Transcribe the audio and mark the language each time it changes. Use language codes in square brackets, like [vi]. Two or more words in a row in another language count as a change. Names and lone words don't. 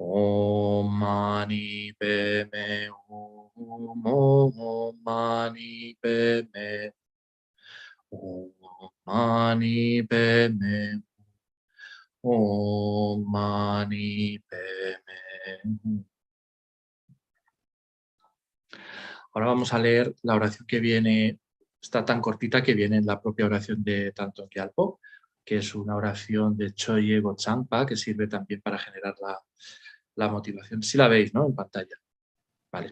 [sa] Om mani padme hum. Om mani padme hum. Om mani padme Om mani padme hum. [es] Ahora vamos a leer la oración que viene, está tan cortita que viene en la propia oración de Thangtong Gyalpo, que es una oración de Choye Gotsampa, que sirve también para generar la motivación. Si la veis, ¿no? En pantalla. Vale.